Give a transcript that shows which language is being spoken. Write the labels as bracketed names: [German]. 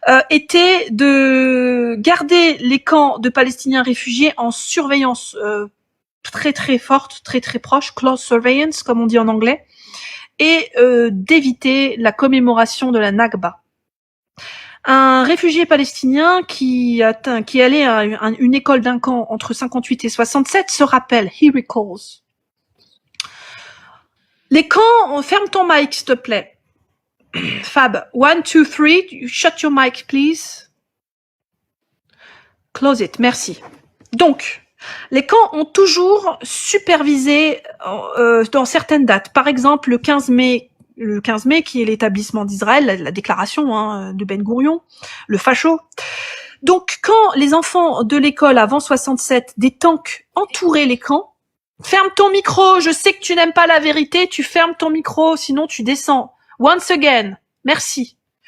[French] Était de garder les camps de Palestiniens réfugiés en surveillance très très forte, très très proche, [English] close surveillance [French] comme on dit en anglais, et d'éviter la commémoration de la Nakba. Un réfugié palestinien qui allait à une école d'un camp entre 58 et 67 se rappelle, [English] he recalls. [French] Les camps, ferme ton mic s'il te plaît. [English] Fab, 1, 2, 3, shut your mic, please. Close it, merci. [French] Donc, les camps ont toujours supervisé dans certaines dates. Par exemple, le 15 mai qui est l'établissement d'Israël, la déclaration de Ben Gourion, le facho. Donc, quand les enfants de l'école avant 67, des tanks entouraient les camps, ferme ton micro, je sais que tu n'aimes pas la vérité, tu fermes ton micro, sinon tu descends [English] Once again. [French] Merci.